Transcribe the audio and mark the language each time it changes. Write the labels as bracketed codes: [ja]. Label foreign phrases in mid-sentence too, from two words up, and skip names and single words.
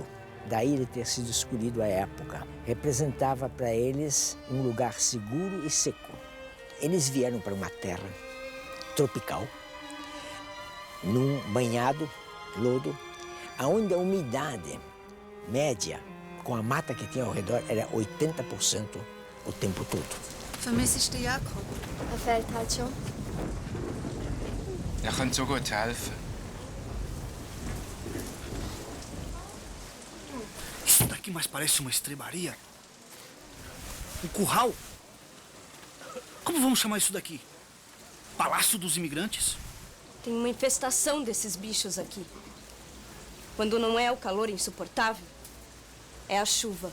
[pt] Daí ele ter sido escolhido à época. Representava para eles um lugar seguro e seco. Eles vieram para uma terra tropical, num banhado, lodo, onde a umidade média, com a mata que tinha ao redor, era 80% o tempo todo. [de] Vermisse ich Jakob? Fehlt halt schon. könnte so gut helfen. [pt] Isso daqui mais parece uma estrebaria. Um curral. Como vamos chamar isso daqui? Palácio dos Imigrantes? Tem uma infestação desses bichos aqui. Quando não é o calor insuportável, é a chuva.